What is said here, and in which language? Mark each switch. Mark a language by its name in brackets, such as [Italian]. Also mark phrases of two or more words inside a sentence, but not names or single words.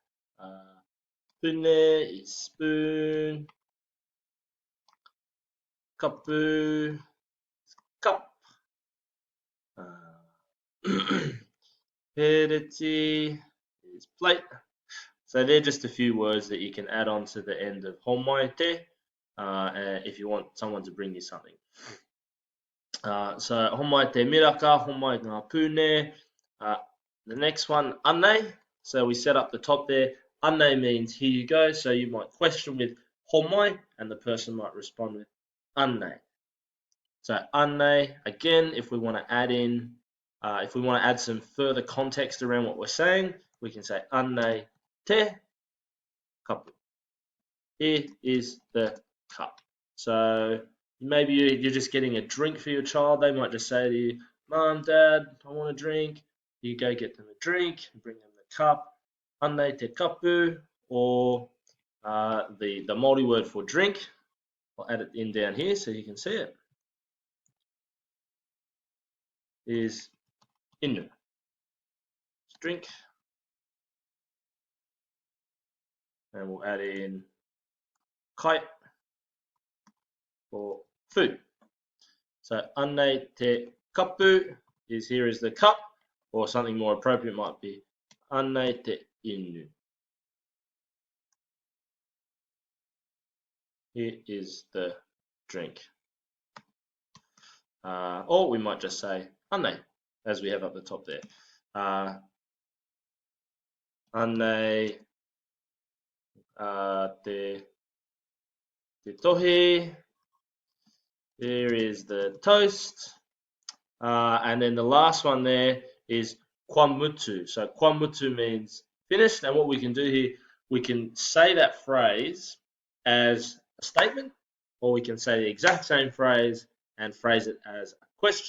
[English] Pune is spoon. Kapu is cup. Pereti is plate. So they're just a few words that you can add on to the end of [Māori] homai te [English] if you want someone to bring you something. [Māori] So Homai te Miraka, Homai ngā Pune. [English] The next one, Anei. So we set up the top there. Anei means here you go. So you might question with Homai, and the person might respond with Anei. So Anei, again, if we want to add in, if we want to add some further context around what we're saying, we can say [Māori] Anei te Kapu. [English] Here is the cup. So maybe you're just getting a drink for your child. They might just say to you, Mom, Dad, I want a drink. You go get them a drink, bring them the cup. [Māori] Anei te kapu, [English] or the Māori word for drink. I'll add it in down here so you can see it. Is inu. Drink. And we'll add in kai for food. So [Māori] Anei te kapu [English] is here is the cup, or something more appropriate might be [Māori] Anei te inu. [English] Here is the drink. Or we might just say Anei, as we have up the top there. [Māori] Anei te Tōhi. [English] There is the toast. And then the last one there is mutu. So mutu means finished. And what we can do here, we can say that phrase as a statement, or we can say the exact same phrase and phrase it as a question.